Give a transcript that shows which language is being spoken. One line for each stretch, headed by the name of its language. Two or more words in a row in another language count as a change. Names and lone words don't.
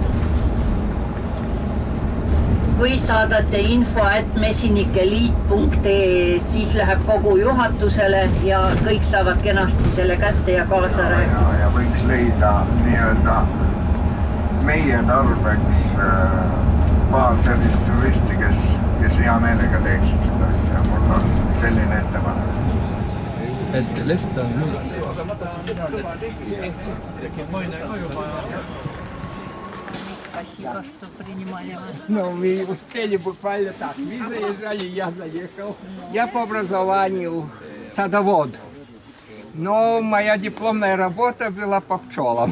Estonian: Või saadate info@mesinikeliit.ee, siis läheb kogu juhatusele ja kõik saavad kenasti selle kätte ja kaasa rääkida. Ja võiks leida nii-öelda meie tarbeks paar sellist juristi, kes hea meelega teeksid seda asja. Mul on selline ettepanek. Et lista on
Russian: Ну, мы успели буквально так. Вы заезжали, я заехал. Я по образованию садовод. Но моя дипломная работа была по пчелам.